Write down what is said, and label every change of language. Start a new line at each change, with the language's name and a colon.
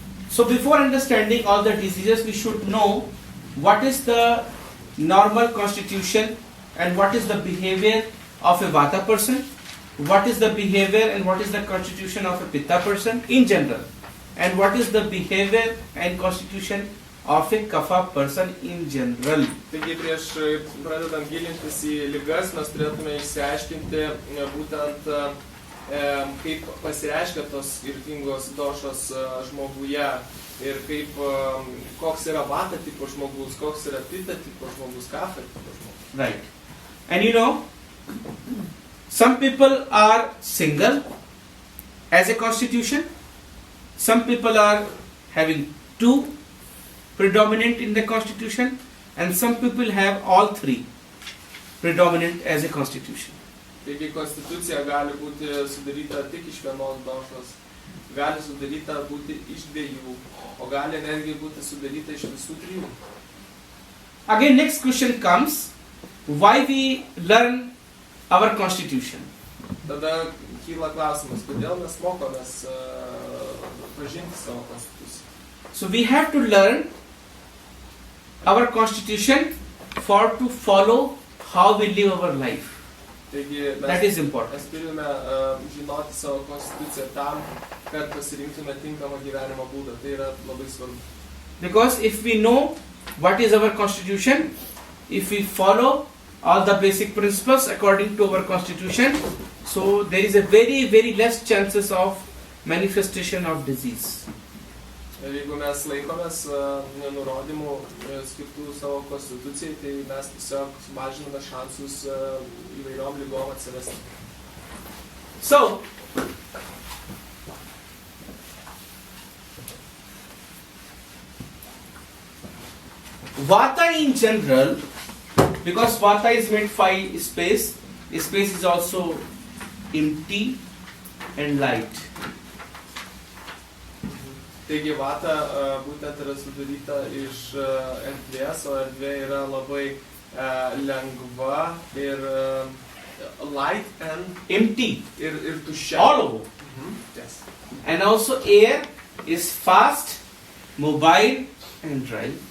English: So before understanding all the diseases, we should know what is the normal constitution and what is the behavior of a Vata person, what is the behavior and what is the constitution of a Pitta person in general, and what is the behavior and constitution of a Kapha person in general.
Lithuanian: Taigi prieš pradedant gilintis į ligas, mes turėtume išsiaiškinti būtent kaip pasireiškia tos skirtingos došos žmoguje ir kaip, koks yra Vata tipo žmogus, koks yra Pitta tipo žmogus, Kapha tipo žmogus.
English: Right. And you know, some people are single as a constitution, some people are having 2 predominant in the constitution, and some people have all 3 predominant as a constitution.
Lithuanian: Taigi konstitucija gali būti sudaryta tik iš vienos došos, gali sudaryta būti iš 2, o gali netgi būti sudaryta iš visų 3.
English: Again, next question comes, why we learn our constitution?
Lithuanian: Tada kyla klausimas, kodėl mes mokomės pažinti savo konstituciją.
English: So we have to learn our constitution for to follow how we live our life.
Lithuanian: Taigi
English: That is important.
Lithuanian: mes turime žinoti savo konstituciją tam, kad pasirinktume tinkamą gyvenimo būdą. Tai yra labai svarbu.
English: Because if we know what is our constitution, if we follow all the basic principles according to our constitution, so there is a very, very less chances of manifestation of disease.
Lithuanian: Ir jeigu mes laikomės nurodymų skirtų savo konstitucijai, tai mes tiesiog sumažiname šansus įvairiom lygom atsirasti.
English: So, Vata in general, because Vata is meant by space, space is also empty and light.
Lithuanian: Taigi Vata būtent yra sudaryta iš erdvės, o erdvė yra labai lengva ir
English: light and Empty,
Lithuanian: ir tuščia.
English: all over. Yes. And also air is fast mobile and dry.